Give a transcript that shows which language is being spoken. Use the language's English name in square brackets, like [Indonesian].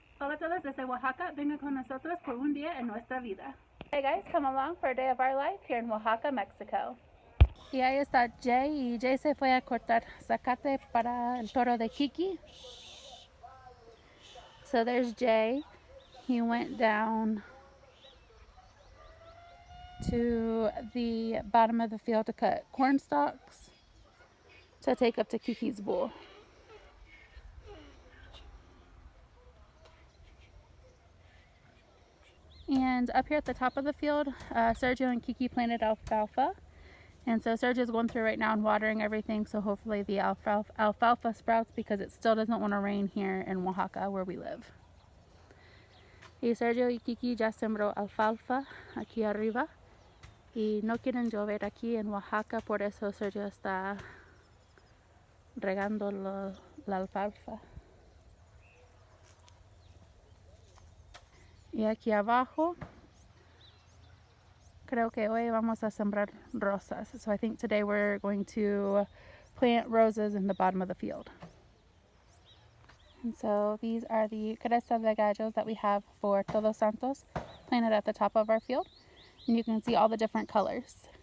[Spanish] Hola a todos desde Oaxaca. Vengan con nosotros por un día en Nuestra Vida. [English] Hey guys, come along for a day of our life here in Oaxaca, Mexico. [Spanish] Y ahí está Jay, y Jay se fue a cortar zacate para el toro de Kiki. [English] So there's Jay. He went down to the bottom of the field to cut corn stalks to take up to Kiki's bull. And up here at the top of the field, Sergio and Kiki planted alfalfa. And so Sergio's going through right now and watering everything, so hopefully the alfalfa sprouts because it still doesn't want to rain here in Oaxaca where we live. [Spanish] Y Sergio y Kiki ya sembró alfalfa aquí arriba y no quieren llover aquí en Oaxaca, por eso Sergio está regando la alfalfa. Y aquí abajo creo que hoy vamos a sembrar rosas. [English] So I think today we're going to plant roses in the bottom of the field. And so these are the cresta de gallos that we have for Todos Santos planted at the top of our field. And you can see all the different colors.